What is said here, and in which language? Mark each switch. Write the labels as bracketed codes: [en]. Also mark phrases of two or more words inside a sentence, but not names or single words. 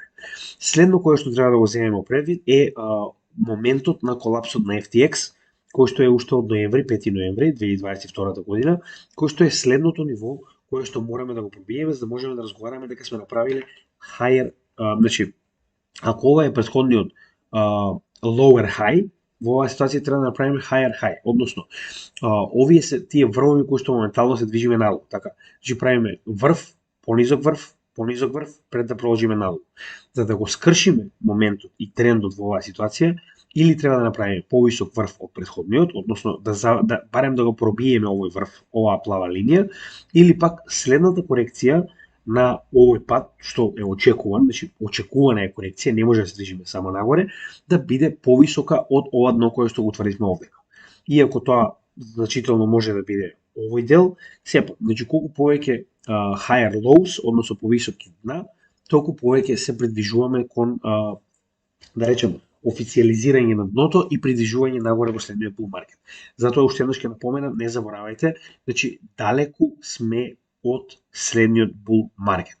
[mk] Следно кое што треба да го земеме предвид е моментот на колапсот на FTX, кој што е уште од ноември, 5 ноември 2022 година, кој што е следното ниво кое што мораме да го пробиеме за да можеме да разговараме дека сме направиле higher, значи ако ова е претходниот [en] lower high, [mk] во оваа ситуација треба да направиме [en] higher high, [mk] односно овие се тие врвови кои што моментално се движиме надолу, така. Значи правиме врв, понизок врв пред да продолжиме надолу. За да го скршиме моментот и трендот во оваа ситуација, или треба да направиме повисок врв од претходниот, односно да барем да го пробиеме овој врв, оваа плава линија, или пак следната корекција на овој пат, што е очекуван, значи очекувана е корекција, не може да се движиме само нагоре, да биде повисока од ова дно кое што го утврдивме овдека. Иако тоа значително може да биде овој дел, сепак, значи колку повеќе [en] higher lows, [mk] односно повисоки дна, толку повеќе се придвижуваме кон, да речеме, официализирање на дното и придвижување нагоре во следниот [en] bull market. [mk] Затоа уште еднаш ќе напоменам, не заборавајте, значи далеку сме од следниот [en] bull market.